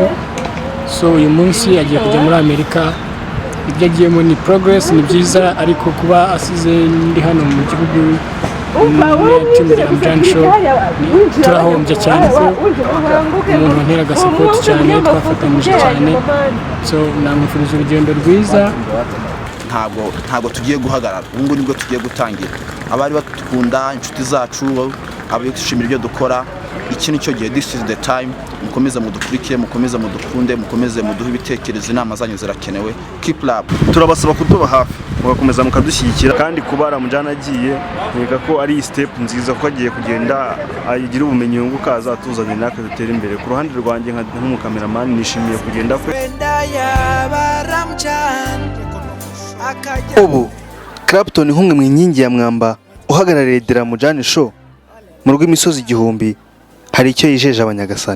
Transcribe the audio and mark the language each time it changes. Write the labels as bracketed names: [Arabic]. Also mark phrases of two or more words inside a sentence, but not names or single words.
[Kinyarwanda] So uyu munsi agiye kujya muri Amerika, ibyo agiyemo ni progress, ni byiza, ariko kuba asize ndi hano mu gihugu team ya Ramjani Show turahombye cyane ko umuntu nteraga support cyane, twafatanyije cyane. So namwifuriza urugendo rwiza. ntabwo tugiye guhagarara, ubu nibwo tugiye gutangira. Abari batukunda inshuti zacu, abishimira ibyo dukora, iki nicyo gihe, [English] this is the time. [Kinyarwanda] Mukomeze mudukurikire, mukomeze mudukunde, mukomeze muduhe ibitekerezo, inama zanyu zirakenewe. [English] Keep love. [Kinyarwanda] turabasaba kutuba hafi mugakomeza mukadushyigikira, kandi kuba Ramjani agiye nkeka ko ari step nziza, ko agiye kugenda agira ubumenyi yunguka azatuzanye natwe dutere imbere. Ku ruhande rwanjye nk'umukameramani nishimiye kugenda kwe. Ubu Clapton nk'umwe mu inkingi ya mwamba uhagarariye The Ramjani Show mu rw'imisozi igihumbi, hari icyo yijeje abanyagasani.